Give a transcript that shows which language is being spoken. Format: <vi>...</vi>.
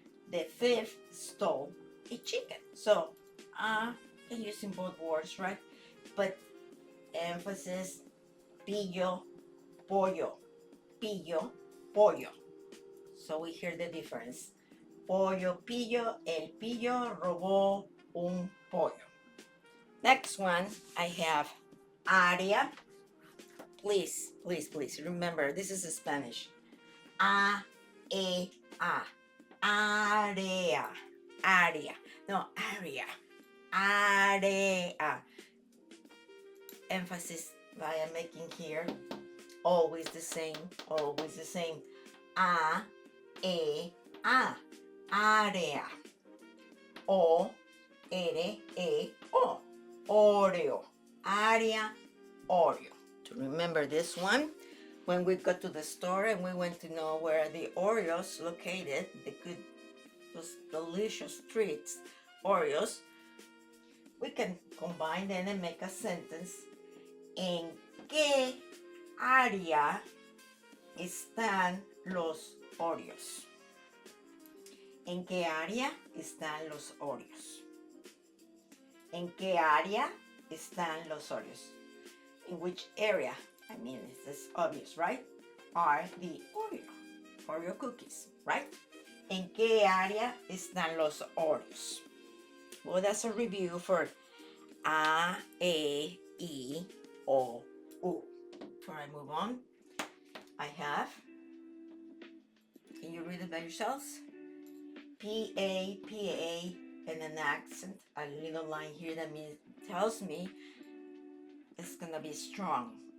<en>The thief stole a chicken. So, I'm using both words, right? But emphasis, pillo, pollo, pillo, pollo. So we hear the difference.</en> <es>Pollo, pillo, el pillo robó un pollo.</es> <en>Next one, I have área. Please, please, please remember, this is Spanish.</en> <es>A, E, A. Área. Área. No, area. Área.</es> <en>Emphasis I am making here. Always the same. Always the same. A, E, A. Área.</en> <es>O, R, E, O. Oreo. Área, Oreo.</es> <en>To remember this one, when we got to the store and we went to know where the Oreos located, those delicious treats, Oreos, we can combine them and make a sentence.</en> <es>¿En qué área están los Oreos? ¿En qué área están los Oreos? ¿En qué área están los Oreos?</es> <en>In which area? I mean, it's obvious, right? Are the Oreo cookies, right? ¿En qué área están los Oreos? Well, that's a review for A, E, I, O, U. Before I move on, I have, can you read it by yourselves? P-A, P-A, and an accent, a little line here that tells me it's gonna be strong.</en>